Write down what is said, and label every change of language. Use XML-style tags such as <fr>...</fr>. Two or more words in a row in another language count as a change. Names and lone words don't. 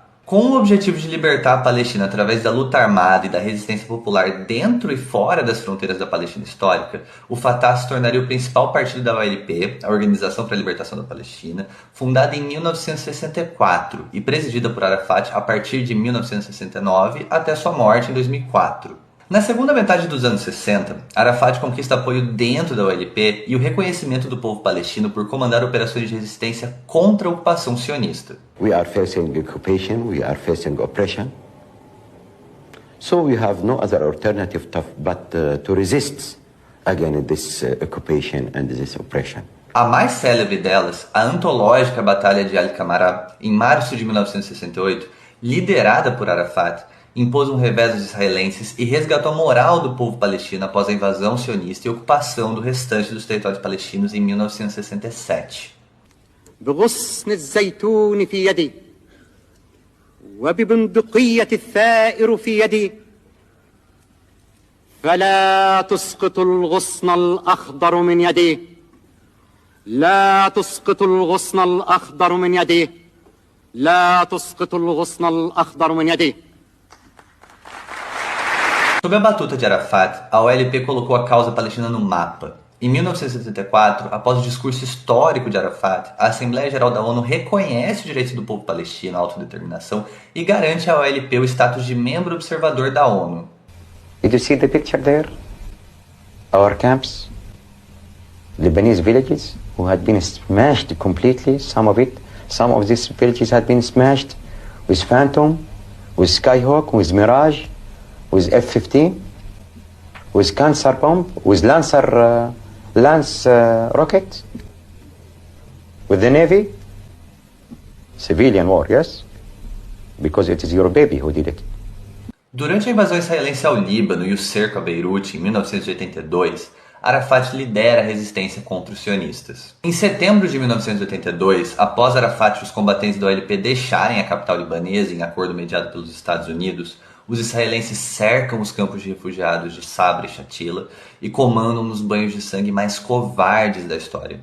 <pt>Com o objetivo de libertar a Palestina através da luta armada e da resistência popular dentro e fora das fronteiras da Palestina histórica, o Fatah se tornaria o principal partido da OLP, a Organização para a Libertação da Palestina, fundada em 1964 e presidida por Arafat a partir de 1969 até sua morte em 2004. Na segunda metade dos anos 60, Arafat conquista apoio dentro da OLP e o reconhecimento do povo palestino por comandar operações de resistência contra a ocupação sionista.</pt> <en>We are facing occupation, we are facing oppression. So we have no other alternative but to resist against this occupation and this oppression.</en> <pt>A mais célebre delas, a antológica Batalha de Al-Qamarah, em março de 1968, liderada por Arafat, impôs um revés aos israelenses e resgatou a moral do povo palestino após a invasão sionista e ocupação do restante dos territórios palestinos em 1967.</pt> <ar>بغصن الزيتون في يدي وببندقية الثائر في يدي فلا تسقط الغصن الأخضر من يدي لا تسقط الغصن الأخضر من يدي لا تسقط الغصن الأخضر من يدي.</ar> <pt>Sob a batuta de Arafat, a OLP colocou a causa palestina no mapa. Em 1974, após o discurso histórico de Arafat, a Assembleia Geral da ONU reconhece o direito do povo palestino à autodeterminação e garante à OLP o status de membro observador da ONU.</pt> <en>Did you see the picture there? Our camps, Lebanese villages who had been smashed completely, some of these villages had been smashed with Phantom, with Skyhawk, with Mirage, with F-15, with Cancer bomb, with Lance rocket, with the Navy. Civilian war, yes? Because it is your baby who did it.</en> <pt>Durante a invasão israelense ao Líbano e o cerco a Beirute em 1982, Arafat lidera a resistência contra os sionistas. Em setembro de 1982, após Arafat e os combatentes da OLP deixarem a capital libanesa em acordo mediado pelos Estados Unidos, os israelenses cercam os campos de refugiados de Sabra e Shatila e comandam nos banhos de sangue mais covardes da história.</pt>